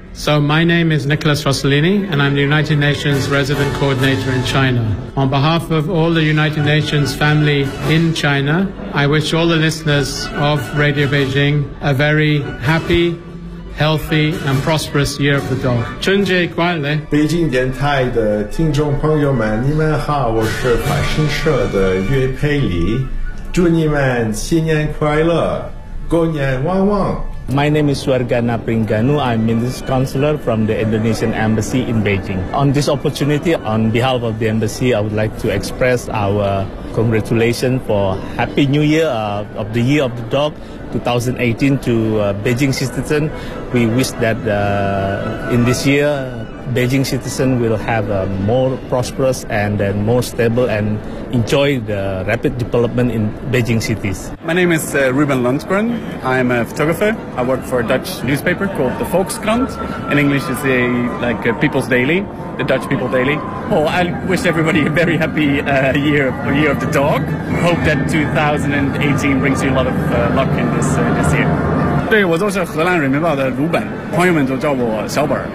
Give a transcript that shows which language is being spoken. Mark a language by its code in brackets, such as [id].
[en] So my name is Nicholas Rossellini, and I'm the United Nations Resident Coordinator in China. On behalf of all the United Nations family in China, I wish all the listeners of Radio Beijing a very happy, healthy, and prosperous Year of the Dog. [zh] 春节快乐！北京电台的听众朋友们，你们好，我是法新社的岳佩里，祝你们新年快乐，过年旺旺。 [en] My name is Swargana Pringanu. I'm Minister Counselor from the Indonesian Embassy in Beijing. On this opportunity, on behalf of the Embassy, I would like to express our congratulations for Happy New Year of the Year of the Dog 2018 to Beijing citizens. We wish that in this year, Beijing citizens will have a more prosperous and then more stable and enjoy the rapid development in Beijing cities. My name is Ruben Lundgren. I'm a photographer. I work for a Dutch newspaper called the Volkskrant. In English, it's a, like a People's Daily, the Dutch People Daily. Oh, I wish everybody a very happy year of the dog. Hope that 2018 brings you a lot of luck in this year. [zh] 对，我就是荷兰人民报的鲁本，朋友们都叫我小本。